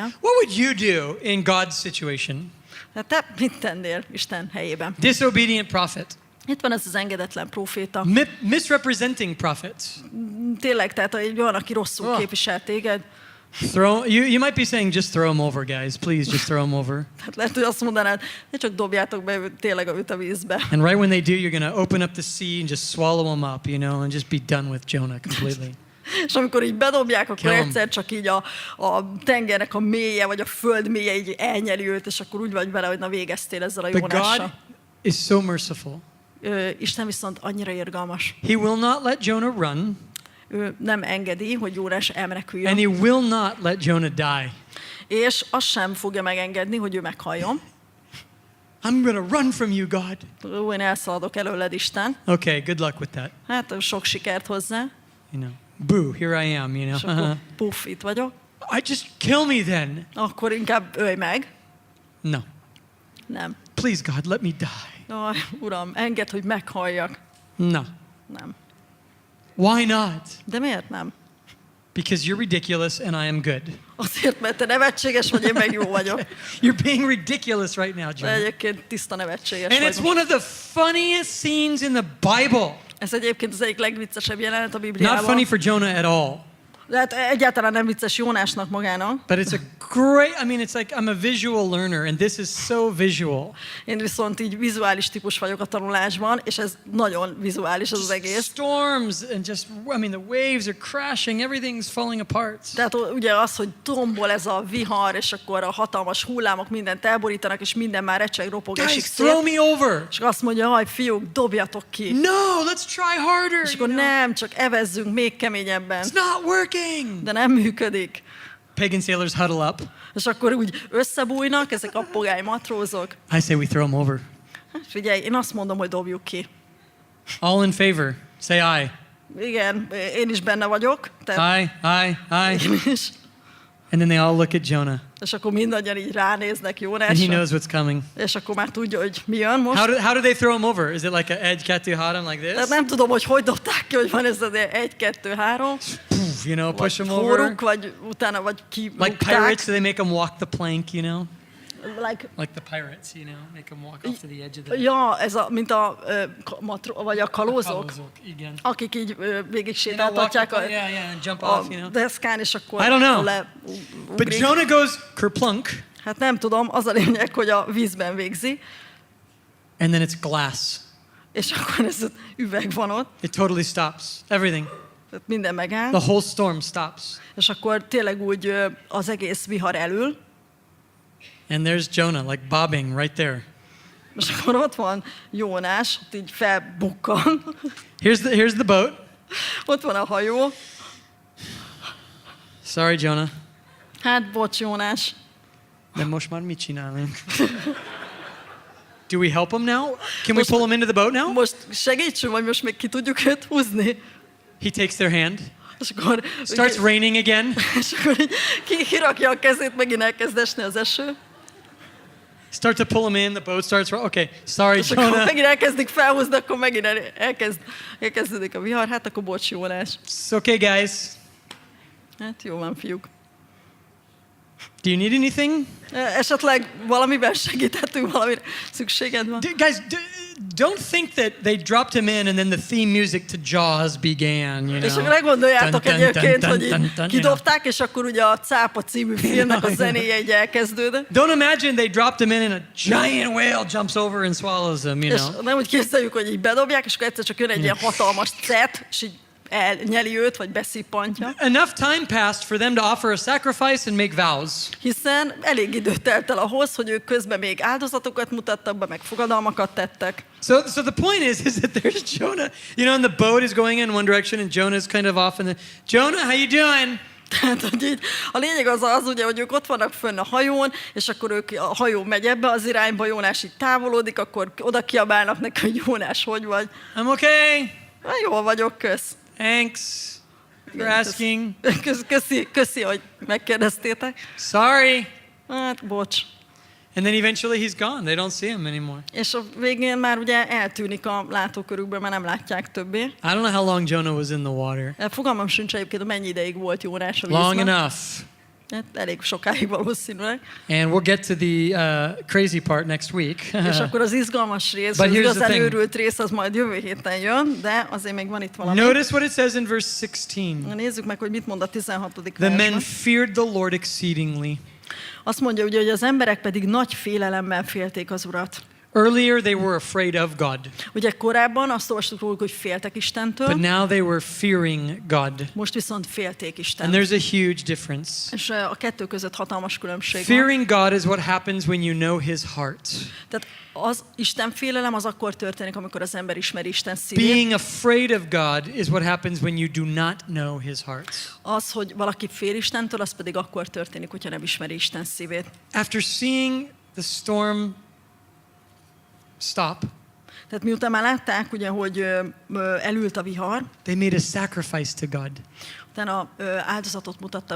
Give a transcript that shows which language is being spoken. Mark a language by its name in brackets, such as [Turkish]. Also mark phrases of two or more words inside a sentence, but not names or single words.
[English] What would you do in God's situation? [Hungarian] Tehát te mit tennél Isten helyében? [English] Disobedient prophet. [Hungarian] Itt van ez az engedetlen próféta. [English] Misrepresenting prophet. [Hungarian] Tényleg, tehát egy olyan, aki rosszul képvisel téged. [English] You might be saying, just throw him over, guys. Please, just throw him over. [Hungarian] Tehát lehet, hogy azt mondanád, ne csak dobjátok be tényleg őt a vízbe. [English] And right when they do, you're going to open up the sea and just swallow him up, you know, and just be done with Jonah completely. [Hungarian] És amikor így bedobják, akkor [English] Kill 'em. [Hungarian] egyszer csak így a tengernek a mélye, vagy a föld mélye így elnyeli őt, és akkor úgy vagy vele, hogy na végeztél ezzel a [English] But God [Hungarian] Jónással. [English] is so merciful. [Hungarian] Isten viszont annyira irgalmas. [English] He will not let Jonah run, [Hungarian] Ő nem engedi, hogy Jónás elmeneküljön. [English] and he will not let Jonah die. [Hungarian] És azt sem fogja megengedni, hogy ő meghalljon. [English] I'm going to run from you, God. [Hungarian] Ó, én elszaladok előled, Isten. [English] Okay, good luck with that. [Hungarian] Hát sok sikert hozzá. [English] You know, boo, here I am, you [Hungarian] És [English] know. [Hungarian] akkor puff, itt vagyok. [English] I just kill me then. [Hungarian] Akkor inkább ölj meg. [English] No. [Hungarian] Nem. [English] Please, God, let me die. [Hungarian] Aj, Uram, engedd, hogy meghalljak. [English] No. [Hungarian] Nem. [English] Why not? [Hungarian] De miért nem? [English] Because you're ridiculous and I am good. [Hungarian] Azért, mert te nevetséges vagy, én meg jó vagyok. [English] You're being ridiculous right now, [Hungarian] De [English] Jonah. [Hungarian] egyébként tiszta nevetséges [English] And [Hungarian] vagy. [English] it's one of the funniest scenes in the Bible. [Hungarian] Ez egyébként az egyik legviccesebb jelenet a [English] Not [Hungarian] Bibliában. [English] funny for Jonah at all. [Hungarian] De hát egyáltalán nem vicces Jónásnak magának. [English] But it's a great, I mean, it's like I'm a visual learner and this is so visual. [Hungarian] Én viszont így vizuális típus vagyok a tanulásban, és ez nagyon vizuális az egész. [English] Storms and just, I mean, the waves are crashing, everything's falling apart. [Hungarian] Tehát ugye az, hogy tombol ez a vihar, és akkor a hatalmas hullámok mindent elborítanak, és minden már recseg, ropog, esik [English] Guys, throw [Hungarian] szét. [English] me over. [Hungarian] És azt mondja, haj, fiúk, dobjatok ki. [English] No, let's try harder. [Hungarian] És akkor [English] you know? [Hungarian] nem, csak evezzünk még keményebben. [English] It's not working. [Hungarian] De nem működik. [English] Pagan sailors huddle up. [Hungarian] És akkor úgy összebújnak ezek a pogány matrózok. [English] I say we throw them over. [Hungarian] Figyelj, én azt mondom, hogy dobjuk ki. [English] All in favor, say aye. [Hungarian] Igen, én is benne vagyok. [English] Aye, aye, aye. [Hungarian] Én is. [English] And then they all look at Jonah. [Hungarian] És akkor mindannyian így ránéznek [English] And he [Hungarian] Jónásra. [English] knows what's coming. [Hungarian] És akkor már tudja, hogy mi jön most. [English] How do they throw him over? Is it like a edge [Hungarian] kettő három [English] like [Hungarian] Tehát [English] this? [Hungarian] nem tudom, hogy dobták ki, hogy van ez az 1, 2, 3. [English] Poof, you know, push [Hungarian] Vagy [English] him over. [Hungarian] hóruk, vagy utána, vagy ki [English] Like [Hungarian] rúgták. [English] pirates, so they make him walk the plank, you know? Like, Like the pirates, you know? Make him walk off to the edge of the... [Hungarian] ja, ez a, mint a, vagy a kalózok, Kalózok, igen. akik így végig [English] You know, walk [Hungarian] sétáltatják [English] the, yeah, and jump [Hungarian] a [English] off, you know? [Hungarian] deszkán, és akkor [English] I don't know. But [Hungarian] leugrik. [English] Jonah goes kerplunk, [Hungarian] Hát nem tudom, az a lényeg, hogy a vízben végzi, [English] and then it's glass. [Hungarian] és akkor ez az üveg van ott, [English] It totally stops. Everything. [Hungarian] tehát minden megáll, [English] The whole storm stops. [Hungarian] és akkor tényleg úgy az egész vihar elül, [English] And there's Jonah, like bobbing right there. [Hungarian] és akkor ott van Jónás, ott így felbukkan, [English] Here's the boat. [Hungarian] ott van a hajó, [English] Sorry, Jonah. [Hungarian] hát bocs Jónás, De most már mit csinálunk? [English] Do we help him now? Can we pull him into the boat now? [Hungarian] most segítsünk, vagy most még ki tudjuk őt húzni? [English] He takes their hand. [Hungarian] És akkor, [English] Starts raining again. [Hungarian] és akkor így kirakja a kezét, megint elkezd esni az eső. [English] Start to pull him in, the boat starts, okay, sorry, [Hungarian] És akkor [English] Jonah. [Hungarian] megint elkezdik felhúzni, akkor megint elkezdődik a vihar. Hát akkor bocs, Jónás. [English] It's okay, guys. [Hungarian] Hát jó van, fiúk. [English] Do you need anything? [Hungarian] Esetleg valamiben segíthetünk, valamire szükséged van? [English] Guys, don't think that they dropped him in and then the theme music to Jaws began, you [Hungarian] És [English] know. [Hungarian] akkor meggondoljátok egyébként, hogy így [English] you know. [Hungarian] kidobták, és akkor ugye a Cápa című filmnek a zenéje így elkezdődött. [English] Don't imagine they dropped him in and a giant whale jumps over and swallows him, you [Hungarian] És [English] know. [Hungarian] nem úgy képzeljük, hogy így bedobják, és akkor egyszer csak jön egy ilyen hatalmas cet, és így elnyeli őt, vagy beszippantja. [English] Enough time passed for them to offer a sacrifice and make vows. [Hungarian] Hiszen elég idő telt el ahhoz, hogy ők közben még áldozatokat mutattak be, meg fogadalmakat tettek. [English] So the point is that there's Jonah, you know, and the boat is going in one direction and Jonah's kind of off and Jonah, how you doing? [Hungarian] Tehát, hogy így, a lényeg az ugye, hogy ők ott vannak fönn a hajón, és akkor a hajó megy ebbe az irányba, Jónás így távolodik, akkor oda kiabálnak neki, hogy Jónás, hogy vagy? [English] I'm okay. [Hungarian] Jól vagyok, kösz. [English] Thanks for asking. [Hungarian] Köszi, hogy megkérdeztétek. [English] Sorry. [Hungarian] Hát, bocs. [English] And then eventually he's gone. They don't see him anymore. [Hungarian] És a végén már ugye eltűnik a látókörükből, mert nem látják többé. [English] I don't know how long Jonah was in the water. [Hungarian] Fogalmam sincs egyébként, hogy mennyi ideig volt Jónás a vízben. [English] Long enough. [Hungarian] Hát elég sokáig valószínűleg. [English] And we'll get to the crazy part next week. [Hungarian] És akkor az izgalmas rész, [English] But [Hungarian] az [English] here's the [Hungarian] igazán [English] thing. [Hungarian] őrült rész, az majd jövő héten jön, de azért még van itt valami. [English] Notice what it says in verse 16. [Hungarian] Nézzük meg, hogy mit mond a 16. [English] The men [Hungarian] versben. [English] feared the Lord exceedingly. [Hungarian] Azt mondja ugye, hogy az emberek pedig nagy félelemmel félték az Urat. [English] Earlier they were afraid of God, [Hungarian] Ugye korábban azt olvastuk róluk, hogy féltek Istentől, [English] but now they were fearing God. [Hungarian] most viszont félték [English] And [Hungarian] Istent. [English] there's a huge difference. [Hungarian] És a kettő között hatalmas különbség van. [English] Fearing God is what happens when you know his heart. [Hungarian] Tehát az Isten félelem az akkor történik, amikor az ember ismeri Isten szívét. [English] Being afraid of God is what happens when you do not know his heart. [Hungarian] Az, hogy valaki fél Istentől, az pedig akkor történik, hogyha nem ismeri Isten szívét. [English] After seeing the storm stop, [Hungarian] Tehát miután már látták, ugye, hogy elült a vihar, [English] they made a sacrifice to God. [Hungarian] utána áldozatot mutattak be